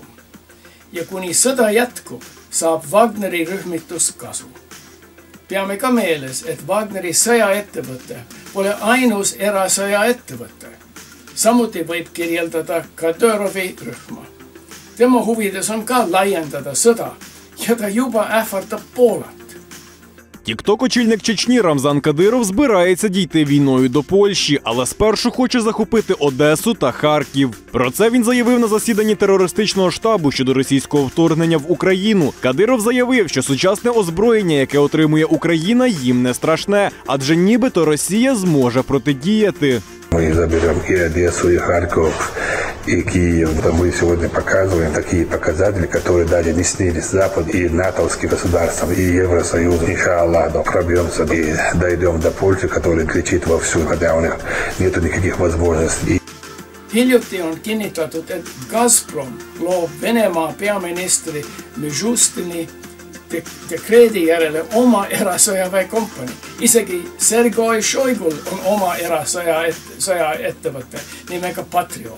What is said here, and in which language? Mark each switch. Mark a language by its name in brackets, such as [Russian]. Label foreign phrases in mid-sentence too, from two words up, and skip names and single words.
[Estonian] Ja kuni sõda jätkub, saab Wagneri rühmitus kasu. Peame ka meeles, et Wagneri sõjaettevõte pole ainus erasõjaettevõte. Samuti võib kirjeldada Kadyrovi rühma. Tema huvides on ka laiendada sõda ja ta juba ähvardab Poolat. [Ukrainian] Тікток-очільник Чечні Рамзан Кадиров збирається дійти війною до Польщі, але спершу хоче захопити Одесу та Харків. Про це він заявив на засіданні терористичного штабу щодо російського вторгнення в Україну. Кадиров заявив, що сучасне озброєння, яке отримує Україна, їм не страшне, адже нібито Росія зможе протидіяти. [Russian] Мы заберем и Одессу, и Харьков, и Киев. Мы сегодня показываем такие показатели, которые даже не снились Запад и натовским государствам, и Евросоюзу. Иншаллах, пробьемся и дойдем до Польши, которая кричит вовсю, хотя у них нет никаких возможностей. [Estonian] Hiljuti on kinnitatud, et Gazprom loob Venemaa peaministri Mishustini dekreedi järele oma erasõjaväekompani. Isegi Sergei Shoigul on oma erasõjaettevõte nimega Patriot.